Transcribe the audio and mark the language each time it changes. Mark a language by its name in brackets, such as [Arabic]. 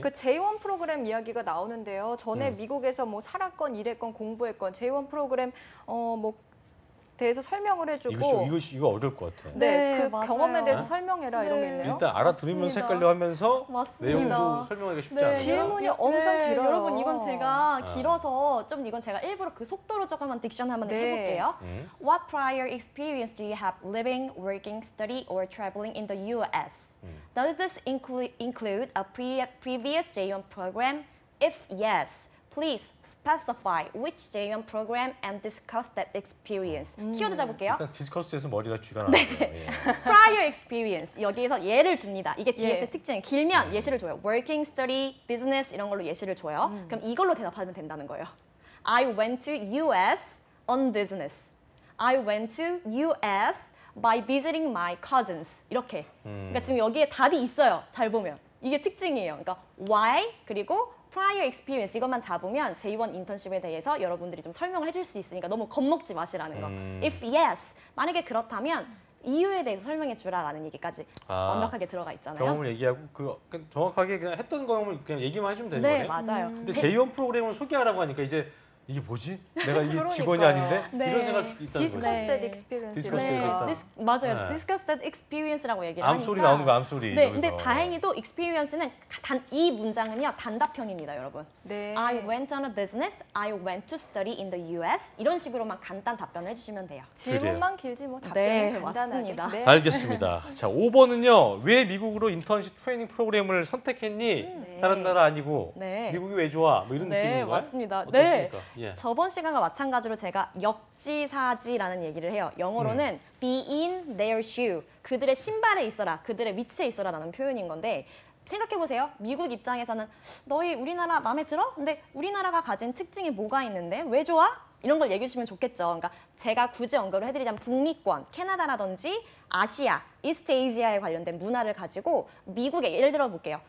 [Korean] 그 J1 프로그램 이야기가 나오는데요. 전에 미국에서 뭐 살았건 일했건 공부했건 J1 프로그램 뭐 대해서 설명을 해주고 이거 어려울 것 같아. 네, 네, 그 맞아요. 경험에 대해서 설명해라 이런 게 네. 있네요. 일단 알아들으면서 맞습니다. 헷갈려 하면서 맞습니다. 내용도 설명하기가 쉽지 네. 않아요. 질문이 엄청 길어요. 여러분 이건 제가 아. 길어서 좀 이건 제가 일부러 그 속도로 조금만 딕션 한번 네. 해볼게요. [English] What prior experience do you have living, working, study, or traveling in the U.S.? Does this include a previous J1 program? If yes, please specify which J1 program and discuss that experience. [Korean] 키워드 잡을게요. 일단 디스커스에서 머리가 쥐가 나네요. 예. [English] prior experience [Korean] 여기에서 예를 줍니다. 이게 DS의 예. 특징. 길면 예시를 줘요. working, study, business 이런 걸로 예시를 줘요. 그럼 이걸로 대답하면 된다는 거예요. [English] I went to US on business. I went to US by visiting my cousins. [Korean] 이렇게. 그러니까 지금 여기에 답이 있어요. 잘 보면. 이게 특징이에요. 그러니까 why 그리고 prior experience 이것만 잡으면 J1 인턴십에 대해서 여러분들이 좀 설명을 해줄 수 있으니까 너무 겁먹지 마시라는 거. [English] If yes, [Korean] 만약에 그렇다면 이유에 대해서 설명해 주라라는 얘기까지 완벽하게 들어가 있잖아요. 경험을 얘기하고 그 정확하게 그냥 했던 경험을 그냥 얘기만 해주면 되는 네, 거네. 맞아요. 근데 J1 프로그램을 소개하라고 하니까 이제 이게 뭐지? 내가 이게 그러니까요. 직원이 아닌데? 네. 이런 생각할 수도 있다는 거죠. [English] Discuss that [Korean] 네. [English] experience Discuss [Korean] 이러니까. [English] that [Korean] 맞아요. 네. [English] Discuss that experience [Korean] 라고 얘기를 암소리 하니까. 나오는 거 암소리. 네, 여기서. 근데 다행히도 experience는 이 문장은요 단답형입니다, 여러분. 네. [English] I went on a business. I went to study in the U.S. [Korean] 이런 식으로만 간단 답변을 해주시면 돼요. 질문만 길지 뭐 답변은 네, 간단하게. 맞습니다. 네. 알겠습니다. 자, 5번은요. 왜 미국으로 인턴십 트레이닝 프로그램을 선택했니? 네. 다른 나라 아니고 네. 미국이 왜 좋아? 뭐 이런 네, 느낌인 거예요? 맞습니다. 어떻습니까? 예. 저번 시간과 마찬가지로 제가 역지사지라는 얘기를 해요. 영어로는 [English] be in their shoe. [Korean] 그들의 신발에 있어라. 그들의 위치에 있어라라는 표현인 건데 생각해보세요. 미국 입장에서는 너희 우리나라 마음에 들어? 근데 우리나라가 가진 특징이 뭐가 있는데 왜 좋아? 이런 걸 얘기해 주시면 좋겠죠. 그러니까 제가 굳이 언급을 해드리자면 북미권, 캐나다라든지 아시아, 이스트 에이지아에 관련된 문화를 가지고 미국에 예를 들어 볼게요.